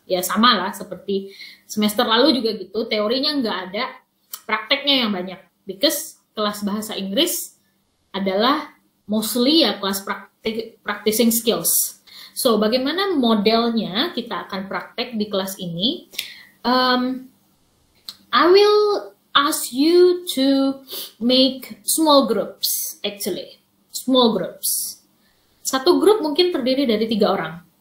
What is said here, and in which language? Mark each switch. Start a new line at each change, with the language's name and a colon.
Indonesian: Ya sama lah, seperti semester lalu juga gitu, teorinya nggak ada, prakteknya yang banyak. Because kelas bahasa Inggris adalah mostly ya kelas
English: practicing skills.
Indonesian: So, bagaimana modelnya kita akan praktek di kelas ini?
English: I will ask you to make small groups, actually. Small groups.
Indonesian: Satu grup mungkin terdiri dari 3 orang.